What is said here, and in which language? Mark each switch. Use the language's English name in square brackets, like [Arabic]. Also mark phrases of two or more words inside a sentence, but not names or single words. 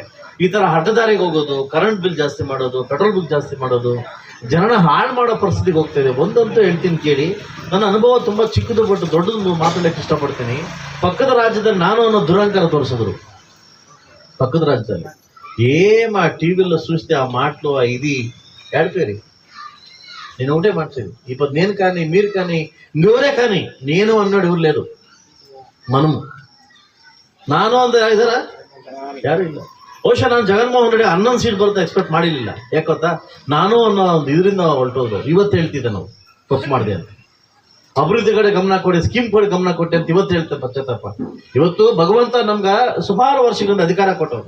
[Kannada] ಈ ತರ ಹಠದಾರಿಗೆ ಹೋಗೋದು, ಕರೆಂಟ್ ಬಿಲ್ ಜಾಸ್ತಿ ಮಾಡೋದು, ಪೆಟ್ರೋಲ್ ಬಿಲ್ ಜಾಸ್ತಿ ಮಾಡೋದು, ಜನನ ಹಾಳು ಮಾಡೋ ಪರಿಸ್ಥಿತಿಗೆ ಹೋಗ್ತಾ ಇದೆ. ಒಂದಂತೂ ಹೇಳ್ತೀನಿ ಕೇಳಿ, ನನ್ನ ಅನುಭವ ತುಂಬಾ ಚಿಕ್ಕದು, ಬಟ್ ದೊಡ್ಡದು ಮಾತಾಡಲಿಕ್ಕೆ ಇಷ್ಟಪಡ್ತೀನಿ. ಪಕ್ಕದ ರಾಜ್ಯದಲ್ಲಿ ನಾನು ಅನ್ನೋ ದುರಂಕಾರ ತೋರಿಸಿದ್ರು. ಪಕ್ಕದ ರಾಜ್ಯದಲ್ಲಿ [Telugu] టీవీలో చూస్తే ఆ మాటలు ఇది ఏడిపోయారు. నేను ఒకటే మాట్లాడి, ఇప్పుడు నేను కానీ మీరు కానీ ఇంకెవరే కానీ నేను అన్నాడు ఎవరు లేరు. [Kannada] మనము ನಾನು ಅಂದ್ರೆ ಇದಾರ ಯಾರು ಇಲ್ಲ. ಬಹುಶಃ ನಾನು ಜಗನ್ಮೋಹನ್ ರೆಡ್ಡಿ 11 ಸೀಟ್ ಬರುತ್ತೆ ಎಕ್ಸ್ಪೆಕ್ಟ್ ಮಾಡಿರಲಿಲ್ಲ. ಯಾಕೆ ಗೊತ್ತಾ, ನಾನು ಅನ್ನೋ ಒಂದು ಇದರಿಂದ ಹೊರಟೋದು. ಇವತ್ತು ಹೇಳ್ತಿದ್ದೆ ನಾವು ತಪ್ಪು ಮಾಡಿದೆ ಅಂತ. ಅಭಿವೃದ್ಧಿ ಕಡೆ ಗಮನ ಕೊಡಿ, ಸ್ಕೀಮ್ ಕಡೆ ಗಮನ ಕೊಟ್ಟೆ ಅಂತ ಇವತ್ತು ಹೇಳ್ತೇವೆ ಪಶ್ಚಾತ್ತಾಪ. ಇವತ್ತು ಭಗವಂತ ನಮ್ಗೆ ಸುಮಾರು ವರ್ಷಗಳಿಂದ ಅಧಿಕಾರ ಕೊಟ್ಟವರು.